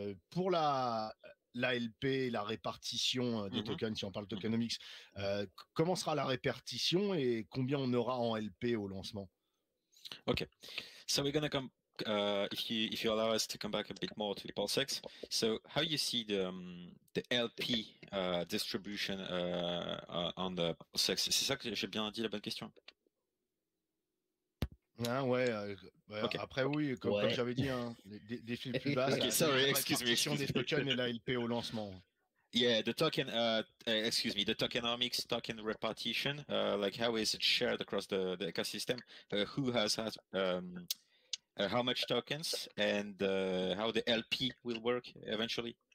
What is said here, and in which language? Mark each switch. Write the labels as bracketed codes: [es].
[fr] Pour la LP, la répartition des tokens, si on parle tokenomics, comment sera la répartition et combien on aura en LP au lancement? [en] Ok, so we're gonna come. If you allow us to come back a bit more to the PulseX, so how you see the LP distribution on the PulseX? [fr] C'est ça que j'ai bien dit, la bonne question. Ah ouais, okay. Après oui, comme j'avais dit, hein, des fils plus basses. [en] Okay, sorry, excuse me. [fr] Des tokens et la LP au lancement. [en] Yeah, the token, the tokenomics, token repartition, like how is it shared across the ecosystem? Who has how much tokens and how the LP will work eventually?